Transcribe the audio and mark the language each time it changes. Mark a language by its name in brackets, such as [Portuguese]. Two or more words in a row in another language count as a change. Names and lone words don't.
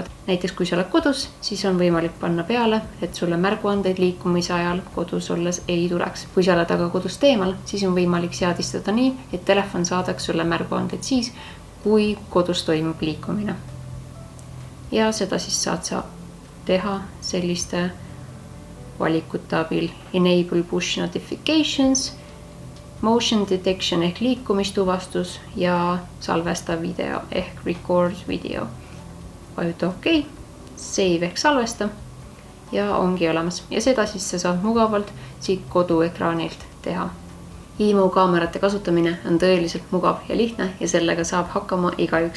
[Estonian] Näiteks kui sa oled kodus, siis on võimalik panna peale, et sulle märguandeid liikumise ajal kodus olles ei tuleks. Kui sa oled aga kodust eemal, siis on võimalik seadistada nii, et telefon saadaks sulle märguandeid siis, kui kodus toimub liikumine. Ja seda siis saad sa teha selliste valikute abil. [English] Enable push notifications, motion detection [Estonian] ehk liikumistuvastus ja salvesta video ehk [English] record video. [Estonian] Vajuta OK, save ehk salvesta ja ongi olemas. Ja seda siis sa saad mugavalt siit koduekraanilt teha. IMO kaamerate kasutamine on tõeliselt mugav ja lihtne ja sellega saab hakkama igaüks.